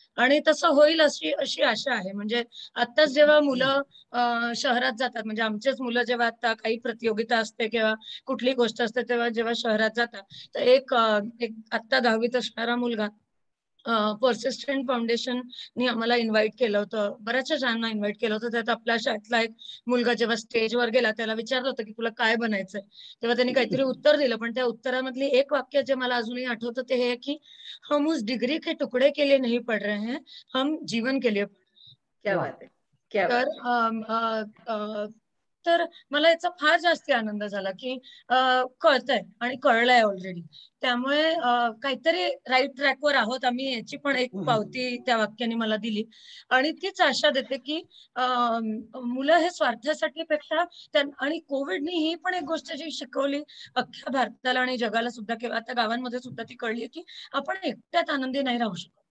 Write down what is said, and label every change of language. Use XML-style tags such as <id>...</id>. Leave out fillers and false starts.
<mr>आणि तसं होईल अशी आशा आहे. म्हणजे आत्ताच जेव्हा मुलं शहरात जातात, म्हणजे आमचेच मुलं जेव्हा आता काही प्रतियोगिता असते किंवा कुठली गोष्ट असते तेव्हा जेव्हा शहरात जातात, तर एक आत्ता 10वीत असणारा मुलगा पर्सिस्टंट फाउंडेशननी आम्हाला इन्व्हाइट केलं होतं, बऱ्याचशा जणांना इन्व्हाइट केलं होतं. त्यात आपल्या शाळेतला एक मुलगा जेव्हा स्टेजवर गेला त्याला विचारलं होतं की तुला काय बनायचंय, तेव्हा त्यांनी काहीतरी उत्तर दिलं. पण त्या उत्तरामधली एक वाक्य जे मला अजूनही आठवतं ते हे की</mr> <hi>हम उस डिग्री के टुकड़े के लिए नहीं पढ़ रहे हैं, हम जीवन के लिए. क्या बात</hi> <mr>आहे, क्या बात आहे. तर मला याचा फार जास्ती आनंद झाला की कळतंय आणि कळलंय ऑलरेडी. त्यामुळे काहीतरी राईट ट्रॅकवर आहोत आम्ही याची पण एक पावती त्या वाक्याने मला दिली. आणि तीच आशा देते की मुलं हे स्वार्थासाठी पेक्षा आणि कोविडनी ही पण एक गोष्ट जी शिकवली अख्ख्या भारताला आणि जगाला सुद्धा, किंवा आता गावांमध्ये सुद्धा ती कळली की आपण एकट्यात आनंदी नाही राहू शकत.</mr>